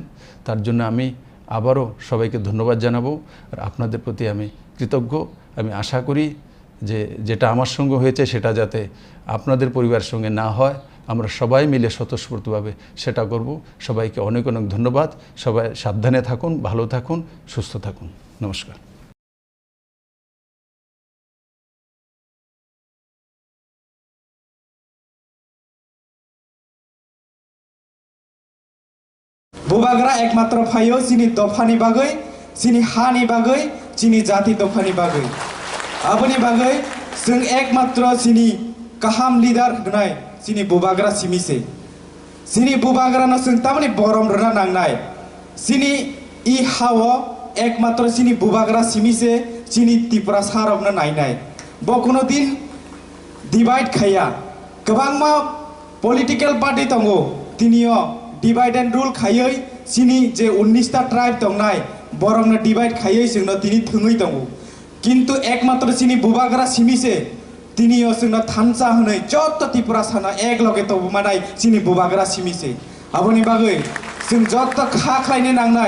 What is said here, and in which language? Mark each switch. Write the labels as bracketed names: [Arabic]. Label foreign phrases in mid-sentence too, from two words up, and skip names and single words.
[Bangla] তার জন্য আমি আবারও সবাইকে ধন্যবাদ জানাবো আর আপনাদের প্রতি আমি কৃতজ্ঞ। আমি আশা করি যে যেটা আমার সঙ্গে হয়েছে সেটা যাতে আপনাদের পরিবারের সঙ্গে না হয়, আমরা সবাই মিলে স্বতঃস্ফূর্তভাবে সেটা করব। সবাইকে অনেক অনেক ধন্যবাদ। সবাই সাবধানে থাকুন, ভালো থাকুন, সুস্থ থাকুন। নমস্কার। [Kok Borok] बुबाग्रा एकमात्र फायो जिनी दफानि बागै, जिनी हानि बागै, जिनी जाति दफानि बागै। आबनि बागै जों एकमात्र जिनी गाहाम लिडार होनाय जिनी बुबाग्रा सिमिसे। जिनी बुबाग्रानो जों तामानि बरम रना नांनाय। जिनी इ हावो একমাত্র চিনি বুবাগ্রা সিমিছে চিনি ত্রিপুরা সারबनो नायनाय ब कोनो दिन डिवाइड खाया गोबांमा [English] political party [Kok Borok] दंगो तिनियो [English] divide and rule [Kok Borok] खायै चिनी जे 19टा ट्राइब दंनाय बरंनो डिवाइड खायै जोंनो तिनि थोङै दंगो किन्तु एकमात्र चिनी बुबाग्रा सिमिसे तिनियो जोंनो थानसा होनै जत्त त्रिपुरा साना एक लगे तबमानाय चिनी बुबाग्रा सिमिसे आबोनि बागै जों जत्त खाख्लायनो नांनाय